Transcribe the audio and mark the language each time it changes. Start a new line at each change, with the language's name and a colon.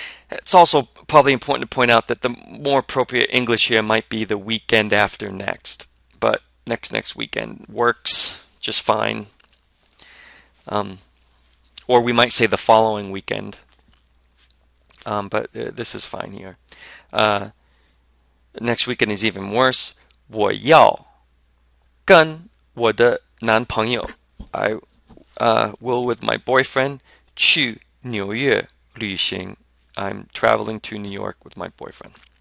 English: It's also probably important to point out that the more appropriate English here might be the weekend after next. But next weekend works just fine. Or we might say the following weekend. But this is fine here. Next weekend is even worse.
Chinese: 我要跟我的男朋友
English: I will with my boyfriend
Chinese: 去纽约旅行.
English: I'm traveling to New York with my boyfriend.